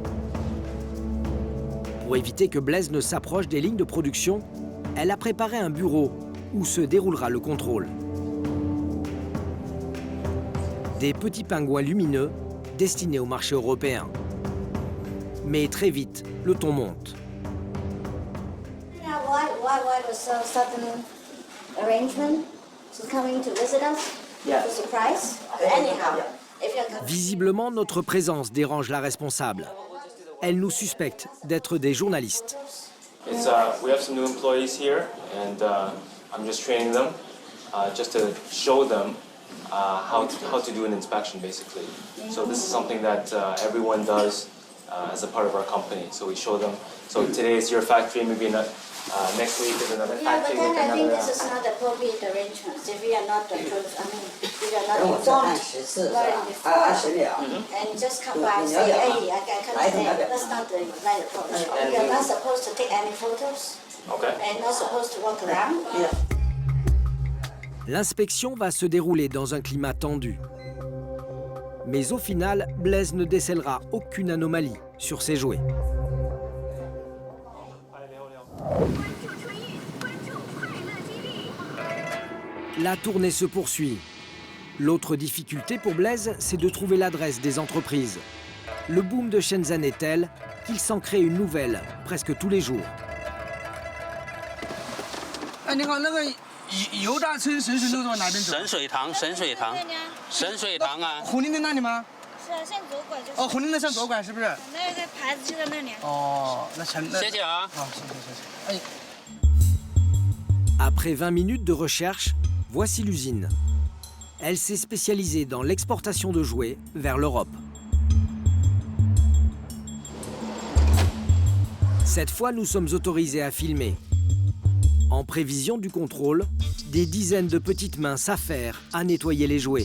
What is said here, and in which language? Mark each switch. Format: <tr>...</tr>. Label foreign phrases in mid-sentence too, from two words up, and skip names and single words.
<fr>Pour éviter que Blaise ne s'approche des lignes de production, elle a préparé un bureau où se déroulera le contrôle. Des petits pingouins lumineux destinés au marché européen. Mais très vite, le ton monte.</fr> <en>Why was so sudden arrangement to coming to visit us?</en> <fr>Visiblement, notre présence dérange la responsable. Elle nous suspecte d'être des journalistes.</fr> <en>We have some new employees here, and I'm just training them, just to show them how to do an inspection, basically. So this is something that everyone does as a part of our company. So we show them. So today is your factory, maybe not. Next week is another factory. Yeah, but then I think this is not appropriate arrangement. If we are not, we are not informed, and just come by and say, hey, I can't stay. That's not the right approach. We are not supposed to take any photos. Okay. And not supposed to walk around.</en> <fr>L'inspection va se dérouler dans un climat tendu. Mais au final, Blaise ne décèlera aucune anomalie sur ses jouets. La tournée se poursuit. L'autre difficulté pour Blaise, c'est de trouver l'adresse des entreprises. Le boom de Shenzhen est tel qu'il s'en crée une nouvelle presque tous les jours.</fr> <zh>哎，你好，那个油大村神水路往哪边走？神水塘啊！虎林的那里吗？是啊，向左拐就是。哦，虎林的向左拐是不是？那个牌子就在那里。哦，那成。谢谢啊。好，谢谢。哎。</zh> <fr>Après 20 minutes de recherche, voici l'usine. Elle s'est spécialisée dans l'exportation de jouets vers l'Europe. Cette fois, nous sommes autorisés à filmer. En prévision du contrôle, des dizaines de petites mains s'affairent à nettoyer les jouets.</fr>